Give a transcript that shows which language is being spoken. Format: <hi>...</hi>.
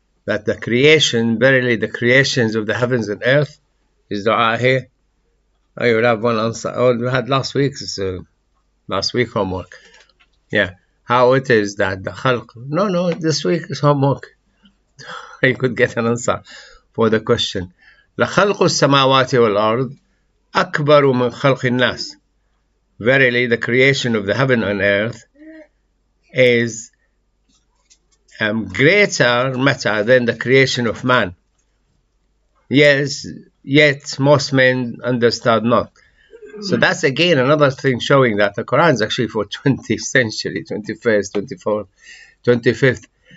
<en>That the creation, verily the creations of the heavens and earth, is dua here. Oh, you will have one answer. Oh, we had last week's homework. Yeah, how it is that the khalq. No, this week is homework. You could get an answer for the question.</en> <ar>لخلق السماوات والأرض أكبر من خلق الناس.</ar> <en>Verily, the creation of the heaven and earth is greater matter than the creation of man. Yes, yet most men understand not. So that's again another thing showing that the Quran is actually for 20th century, 21st, 24th, 25th.</en>